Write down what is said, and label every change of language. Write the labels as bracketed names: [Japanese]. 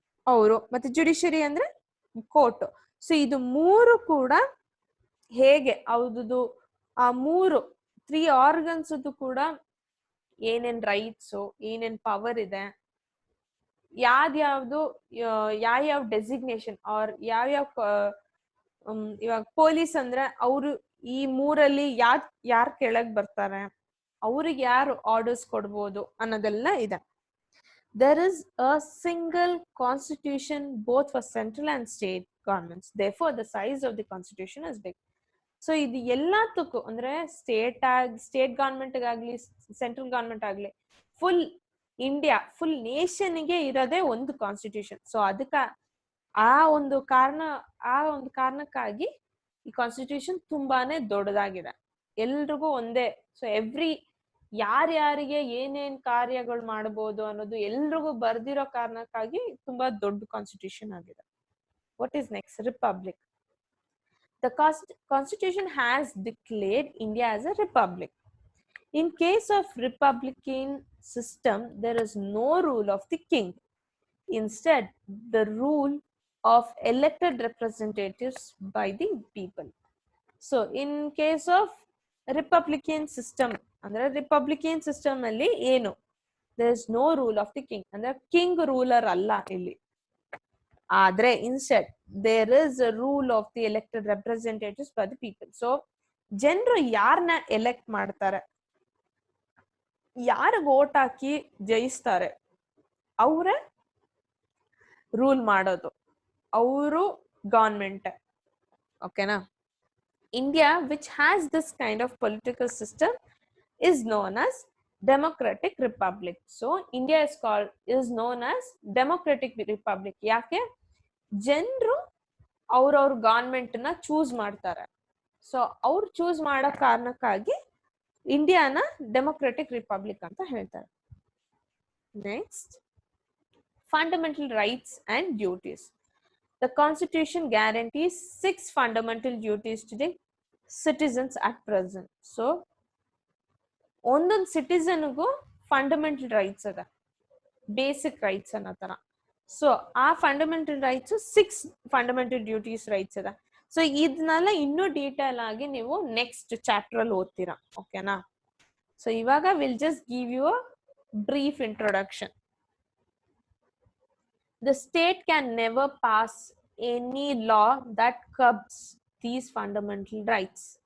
[Kannada] ಅವರು, ಮತ್ತೆ ಜುಡಿಷರಿ ಅಂದ್ರೆ ಕೋರ್ಟ್. ಸೊ ಇದು ಮೂರು ಕೂಡ ಹೇಗೆ ಅವ್ರದ್ದು ಆ ಮೂರು 3 ಆರ್ಗನ್ಸ್ ಕೂಡ ಏನೇನ್ ರೈಟ್ಸ್, ಏನೇನ್ ಪವರ್ ಇದೆ, ಯಾವ್ದು ಯಾವ ಡೆಸಿಗ್ನೇಷನ್ ಆರ್ ಯಾವ್ಯಾವ ಇವಾಗ ಪೊಲೀಸ್ ಅಂದ್ರೆ ಅವರು ಈ ಮೂರಲ್ಲಿ ಯಾರ್ ಕೆಳಗ್ ಬರ್ತಾರೆ, ಅವ್ರಿಗೆ ಯಾರು ಆರ್ಡರ್ಸ್ ಕೊಡ್ಬೋದು ಅನ್ನೋದೆಲ್ಲ ಇದೆ. [English] There is a single constitution both for central and state governments. Therefore, the size of the constitution is big. [Kannada] So ಇದು ಎಲ್ಲದಕ್ಕೂ ಅಂದ್ರೆ ಸ್ಟೇಟ್ ಗವರ್ಮೆಂಟ್ ಆಗ್ಲಿ ಸೆಂಟ್ರಲ್ ಗವರ್ಮೆಂಟ್ ಆಗ್ಲಿ ಫುಲ್ ಇಂಡಿಯಾ ಫುಲ್ ನೇಷನ್ಗೆ ಇರೋದೇ ಒಂದು ಕಾನ್ಸ್ಟಿಟ್ಯೂಷನ್. ಸೊ ಅದಕ್ಕ ಆ ಒಂದು ಕಾರಣಕ್ಕಾಗಿ ಈ ಕಾನ್ಸ್ಟಿಟ್ಯೂಷನ್ ತುಂಬಾನೇ ದೊಡ್ಡದಾಗಿದೆ, ಎಲ್ರಿಗೂ ಒಂದೇ. ಸೊ ಯಾರ್ಯಾರಿಗೆ ಏನೇನ್ ಕಾರ್ಯಗಳು ಮಾಡಬಹುದು ಅನ್ನೋದು ಎಲ್ರಿಗೂ ಬರ್ದಿರೋ ಕಾರಣಕ್ಕಾಗಿ ತುಂಬಾ ದೊಡ್ಡ ಕಾನ್ಸ್ಟಿಟ್ಯೂಷನ್ ಆಗಿದೆ. [English] What is next? Republic. The Constitution has declared India as a republic. In case of republican system, there is no rule of the king. Instead, the rule of elected representatives by the people. So, in case of republican system, [Kannada] ಅಂದ್ರೆ Republican system ಅಲ್ಲಿ ಏನು, [English] there is no rule of the king, [Kannada] ಅಂದ್ರೆ king ruler ಅಲ್ಲ ಇಲ್ಲಿ. [English] ಆದ್ರೆ instead there is a rule of the elected representatives by the people. [Kannada] So ಜನರು ಯಾರನ್ನ elect ಮಾಡ್ತಾರೆ, ಯಾರಿಗ ಓಟ್ ಹಾಕಿ ಜಯಿಸ್ತಾರೆ, ಅವರೇ ರೂಲ್ ಮಾಡೋದು, ಅವರು ಗವರ್ಮೆಂಟ್. ಓಕೆನಾ? [English] India which has this kind of political system is known as democratic republic. So India is known as democratic republic. [Kannada] ಯಾಕೆ? ಜನರು ಅವ್ರವ್ರ ಗವರ್ಮೆಂಟ್ ನ ಚೂಸ್ ಮಾಡ್ತಾರೆ. ಸೊ ಅವ್ರು ಚೂಸ್ ಮಾಡೋ ಕಾರಣಕ್ಕಾಗಿ ಇಂಡಿಯಾನ ಡೆಮೊಕ್ರೆಟಿಕ್ ರಿಪಬ್ಲಿಕ್ ಅಂತ ಹೇಳ್ತಾರೆ. [English] Next, fundamental rights and duties. The Constitution guarantees 6 fundamental duties to the citizens at present. [Kannada] So ಒಂದೊಂದು ಸಿಟಿಸನ್ಗೂ ಫಂಡಮೆಂಟಲ್ ರೈಟ್ಸ್ ಅದ, ಬೇಸಿಕ್ ರೈಟ್ಸ್ ಅನ್ನೋ ತರ. ಸೊ ಆ fundamental rights 6 fundamental duties rights ಅದ. ಸೊ ಇದನ್ನೆಲ್ಲ ಇನ್ನೂ ಡೀಟೇಲ್ ಆಗಿ ನೀವು ನೆಕ್ಸ್ಟ್ ಚಾಪ್ಟರ್ ಅಲ್ಲಿ ಓದ್ತೀರಾ. ಓಕೆನಾ? [English] So ಇವಾಗ will just give you a brief introduction. The state can never pass any law that curbs these fundamental rights.